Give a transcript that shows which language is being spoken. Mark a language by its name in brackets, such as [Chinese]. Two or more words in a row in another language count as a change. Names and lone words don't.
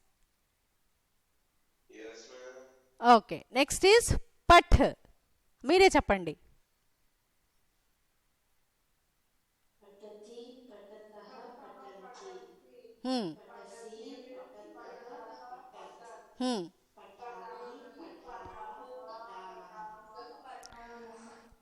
[English] Yes, ma'am. [Telugu] ఓకే. [English] next is [Telugu] పఠ్. మీరే చెప్పండి. [Sanskrit] पठति पठतः पठन्ति Hmm. पठसि पठतः पठत् Hmm. पठामि पठामः पठामः